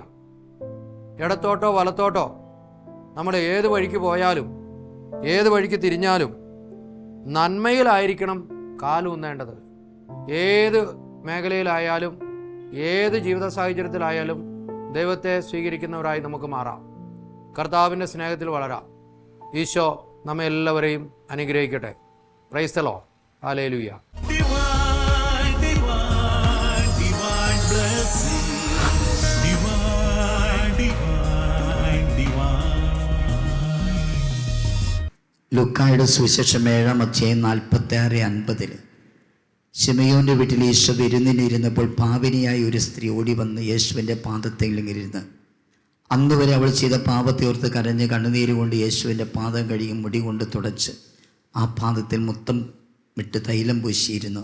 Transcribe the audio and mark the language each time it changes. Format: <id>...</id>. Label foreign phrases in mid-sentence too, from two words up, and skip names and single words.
<ml>ഇടത്തോട്ടോ വലത്തോട്ടോ നമ്മൾ ഏത് വഴിക്ക് പോയാലും ഏത് വഴിക്ക് തിരിഞ്ഞാലും നന്മയിലായിരിക്കണം കാലൂന്നേണ്ടത്. ഏത് മേഖലയിലായാലും ഏത് ജീവിത സാഹചര്യത്തിലായാലും ദൈവത്തെ സ്വീകരിക്കുന്നവരായി നമുക്ക് മാറാം. കർത്താവിൻ്റെ സ്നേഹത്തിൽ വളരാം. ഈശോ നമ്മെ എല്ലാവരെയും അനുഗ്രഹിക്കട്ടെ.</ml> <en>Praise the Lord. ഹല്ലേലൂയ. Divine, divine, divine blessing. Divine, divine, divine.</en> <ml>ലൂക്കായുടെ സുവിശേഷം 7-ാം അധ്യായം 46-50 ശിമയോന്റെ വീട്ടിൽ യേശു വിരുന്നിനിരുന്നപ്പോൾ പാപിനിയായ ഒരു സ്ത്രീ ഓടി വന്ന് യേശുവിൻ്റെ പാദത്തിലിരുന്ന് അന്ന് വരെ അവൾ ചെയ്ത പാപത്തെ ഓർത്ത് കരഞ്ഞ് കണ്ണുനീര് കൊണ്ട് യേശുവിൻ്റെ പാദം കഴുകി മുടി കൊണ്ട് തുടച്ച് ആ പാദത്തിൽ മുത്തം വിട്ട് തൈലം പൂശിയിരുന്നു.</ml>